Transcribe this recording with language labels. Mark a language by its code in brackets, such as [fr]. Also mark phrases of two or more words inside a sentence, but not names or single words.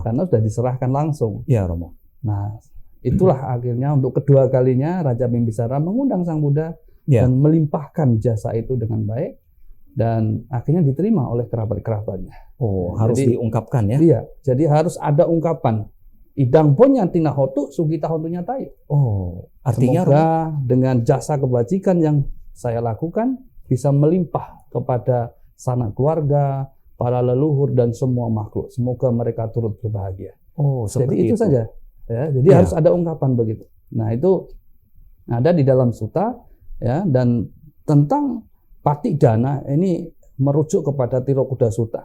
[id] Karena sudah diserahkan langsung. Iya, Romo. Nah, itulah akhirnya untuk kedua kalinya Raja Bimbisara mengundang Sang Buddha Iya. dan melimpahkan jasa itu dengan baik dan akhirnya diterima oleh kerabat-kerabatnya. Oh, harus diungkapkan ya. Iya, jadi harus ada ungkapan. [pi] Idang punya tina hotu sugita hotunya tayu. [id] Oh, artinya Semoga dengan jasa kebajikan yang saya lakukan bisa melimpah kepada sanak keluarga, para leluhur dan semua makhluk. Semoga mereka turut berbahagia. Oh, Jadi seperti itu saja. Ya, jadi harus ada ungkapan begitu. Nah, itu ada di dalam suta ya, dan tentang Patik Dana ini merujuk kepada Tirokuda Sutta.